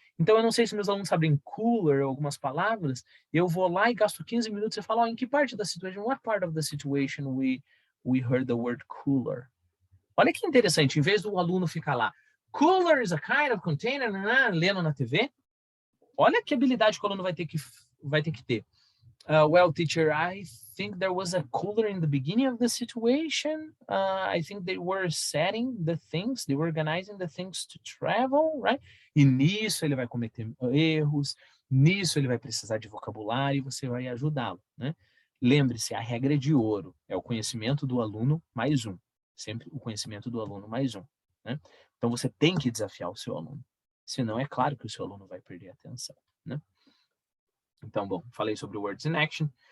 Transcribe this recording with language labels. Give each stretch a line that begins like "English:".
Portuguese: Então, eu não sei se meus alunos sabem cooler, algumas palavras, eu vou lá e gasto 15 minutos e falo, em que parte da situation,
English: what part of the situation we heard the word cooler?
Portuguese: Olha que interessante, em vez do aluno ficar lá,
English: cooler is a kind of container,
Portuguese: lendo na TV, olha que habilidade que o aluno vai ter que ter.
English: Well, teacher, I think there was a cooler in the beginning of the situation. I think they were setting the things, they were organizing the things to travel, right?
Portuguese: E nisso ele vai cometer erros, nisso ele vai precisar de vocabulário e você vai ajudá-lo, né? Lembre-se, a regra é de ouro, é o conhecimento do aluno mais um. Sempre o conhecimento do aluno mais um, né? Então você tem que desafiar o seu aluno. Senão é claro que o seu aluno vai perder a atenção, né? Então, bom, falei sobre o Words in Action.